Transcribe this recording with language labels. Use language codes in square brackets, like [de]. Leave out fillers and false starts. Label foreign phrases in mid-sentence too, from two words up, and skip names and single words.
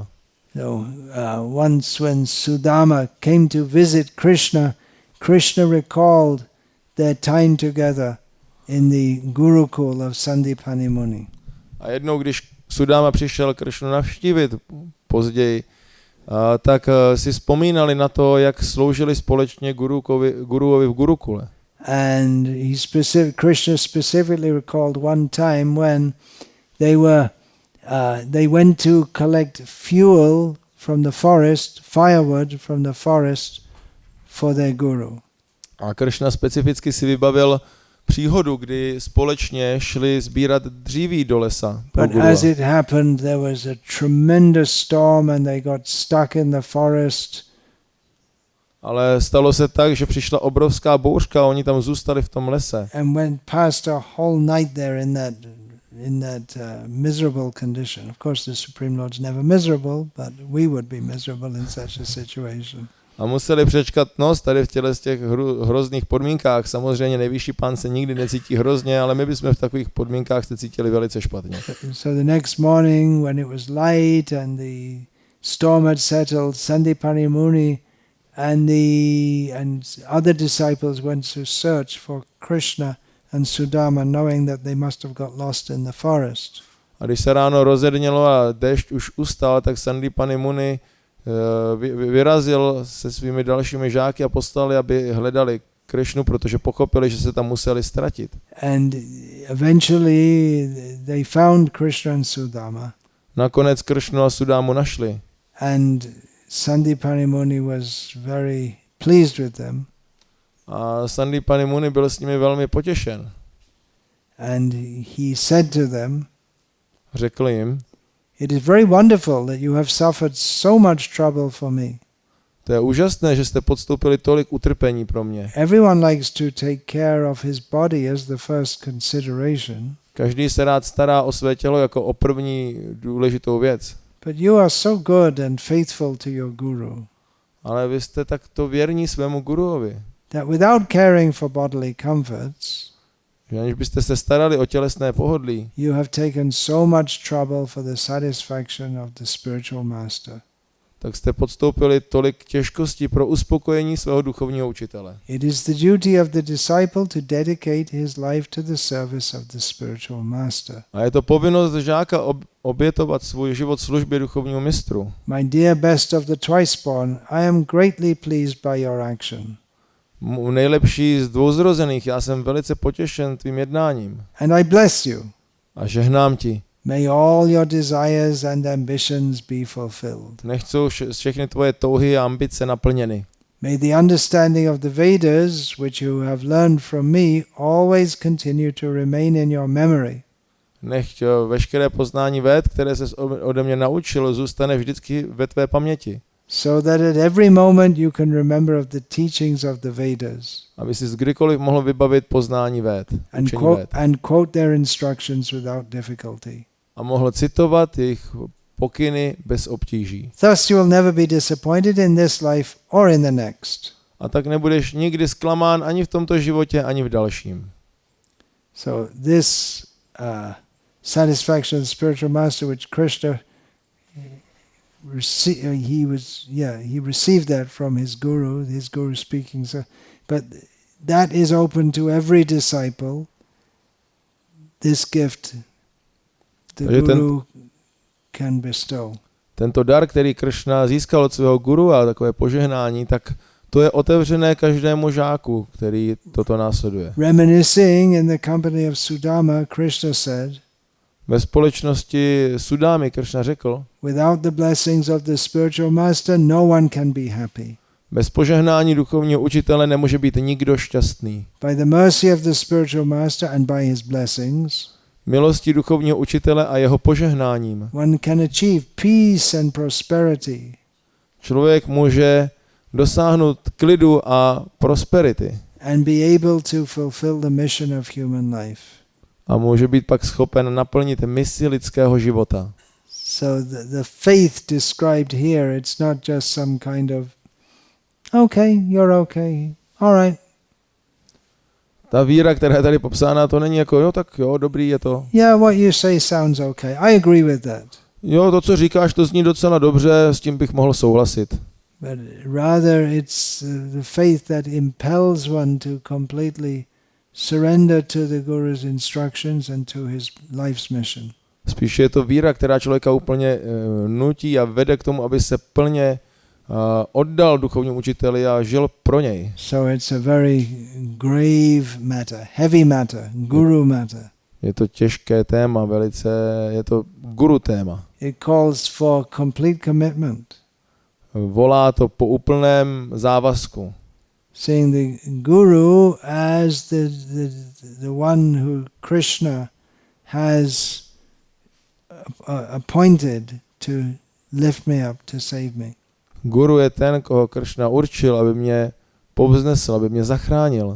[en] So once when Sudama came to visit Krishna, Krishna recalled their time together in the Gurukul of Sandipani Muni. [cs] A jednou, když Sudama přišel Kršnu navštívit později, tak si vzpomínali na to, jak sloužili společně guruovi v Gurukule. [en] And Krishna specifically recalled one time when they went to collect fuel from the forest, firewood from the forest for their guru. [cs] A Krishna specificky si vybavil příhodu, kdy společně šli sbírat dříví do lesa. [en] But as it happened, there was a tremendous storm and they got stuck in the forest. [cs] Ale stalo se tak, že přišla obrovská bouřka a oni tam zůstali v tom lese. [en] And went past a whole night there in that miserable condition. Of course, the Supreme Lord's never miserable, but we would be miserable in such a situation. [cs] A museli přečkat noc tady v těch hrozných podmínkách. Samozřejmě nejvyšší pán se nikdy necítí hrozně, ale my bychom v takových podmínkách se cítili velice špatně. [en] So the next morning when it was light and the storm had settled, Sandipani Muni and other disciples went to search for Krishna and Sudama, knowing that they must have got lost in the forest. [cs] A když se ráno rozednělo a déšť už ustal, tak Sandipani Muni vyrazil se svými dalšími žáky a poslali, aby hledali Krishnu, protože pochopili, že se tam museli ztratit. [en] And eventually they found Krishna and Sudama. [cs] Nakonec Krishnu a Sudamu našli. [en] And Sandipani Muni was very pleased with them. [cs] A Sandipani Muni byl s nimi velmi potěšen. [en] And he said to them, [cs] řekl jim, [en] "It is very wonderful that you have suffered so much trouble for me. [cs] To je úžasné, že jste podstoupili tolik utrpení pro mě. [en] Everyone likes to take care of his body as the first consideration. [cs] Každý se rád stará o své tělo jako o první důležitou věc. [en] But you are so good and faithful to your guru. [cs] Ale vy jste takto věrní svému guruovi. [en] That without caring for bodily comforts, [cs] že aniž byste se starali o tělesné pohodlí, [en] you have taken so much trouble for the satisfaction of the spiritual master. [cs] Tak jste podstoupili tolik těžkostí pro uspokojení svého duchovního učitele. [en] It is the duty of the disciple to dedicate his life to the service of the spiritual master. [cs] A je to povinnost žáka obětovat svůj život službě duchovnímu mistru. [en] My dear best of the twice-born, I am greatly pleased by your action. [cs] Nejlepší z dvouzrozených, já jsem velice potěšen tvým jednáním. [en] And I bless you. [cs] A žehnám ti. [en] May all your desires and ambitions be fulfilled. [cs] Nechť jsou všechny tvoje touhy a ambice naplněny. [en] May the understanding of the Vedas, which you have learned from me, always continue to remain in your memory. [cs] Nechť veškeré poznání Véd, které ses ode mě naučil, zůstane vždycky ve tvé paměti. [en] So that at every moment you can remember of the teachings of the Vedas. [cs] Aby si kdykoliv mohl vybavit poznání Véd. [en] And quote their instructions without difficulty. [cs] A mohl citovat jejich pokyny bez obtíží. [en] Thus you will never be disappointed in this life or in the next. [cs] A tak nebudeš nikdy zklamán ani v tomto životě, ani v dalším. [en] So this satisfaction of the spiritual master, which Krishna he received that from his guru speaking. So, but that is open to every disciple. This gift the guru can bestow. [cs] Tento dar, který Krishna získal od svého guru a takové požehnání, tak to je otevřené každému žáku, který toto následuje. [en] Reminiscing in the company of Sudama, Krishna said, [cs] ve společnosti Sudámy Krishna řekl, [en] without the blessings of the spiritual master, no one can be happy. [cs] Bez požehnání duchovního učitele nemůže být nikdo šťastný. [en] By the mercy of the spiritual master and by his blessings, [cs] milostí duchovního učitele a jeho požehnáním, [en] one can achieve peace and prosperity. [cs] Člověk může dosáhnout klidu a prosperity. [en] And be able to fulfill the mission of human life. [cs] A může být pak schopen naplnit misi lidského života. [en] So the faith described here, it's not just some kind of, okay, you're okay, all right. [cs] Ta víra, která je tady popsána, to není jako, jo, tak jo, dobrý je to. [en] Yeah, what you say sounds okay. I agree with that. [cs] Jo, to, co říkáš, to zní docela dobře, s tím bych mohl souhlasit. [en] But rather it's the faith that impels one to completely surrender to the Guru's instructions and to his life's mission. [cs] Spíše je to víra, která člověka úplně nutí a vede k tomu, aby se plně oddal duchovnímu učiteli a žil pro něj. [en] So it's a very grave matter, heavy matter, guru matter. [cs] Je to těžké téma, je to guru téma. [en] It calls for complete commitment. [cs] Volá to po úplném závazku. [en] Seeing the guru as the one who Krishna has appointed to lift me up, to save me. [cs] Guru je ten, koho Krishna určil, aby mě povznesl, aby mě zachránil.